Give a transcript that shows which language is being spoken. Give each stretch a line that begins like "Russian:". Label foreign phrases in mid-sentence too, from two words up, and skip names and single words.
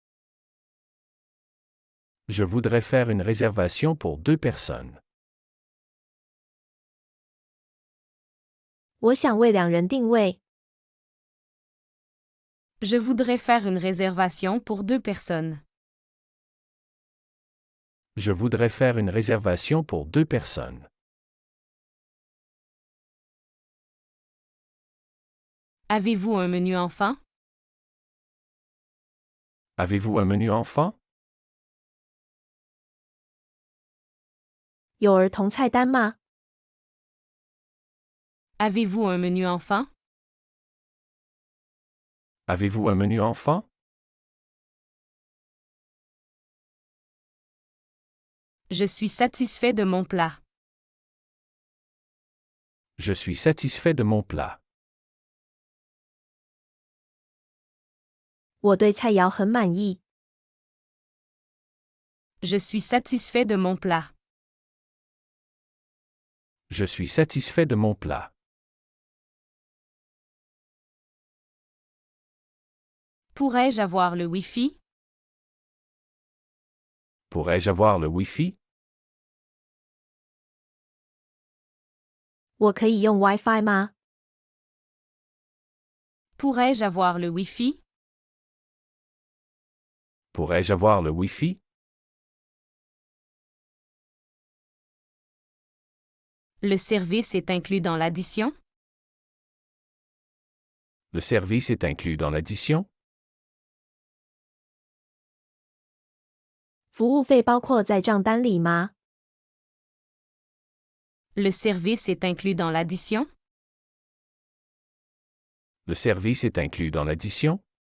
French: Je voudrais faire une réservation pour 2 personnes.
Chinese: 我想为2人定位。
French: Je voudrais faire une réservation pour 2 personnes. Je voudrais faire une réservation pour 2 personnes. Avez-vous un menu enfant? Avez-vous un menu enfant?
Chinese: 有儿童菜单吗？
French: Avez-vous un menu enfant? Avez-vous un menu enfant? Je suis satisfait de mon plat. Je suis satisfait de mon plat.
Chinese: 我对菜肴很满意。
French: Je suis satisfait de mon plat. Je suis satisfait de mon plat. Pourrais-je avoir le Wi-Fi? Pourrais-je avoir le Wi-Fi?
Chinese: 我可以用 WiFi 吗？
French: Pourrais-je avoir le Wi-Fi? Pourrais-je avoir le Wi-Fi? Le service est inclus dans l'addition? Le service est inclus dans l'addition?
Chinese: 服务费包括在账单里吗？
French: Le service est inclus dans l'addition? Le service est inclus dans l'addition?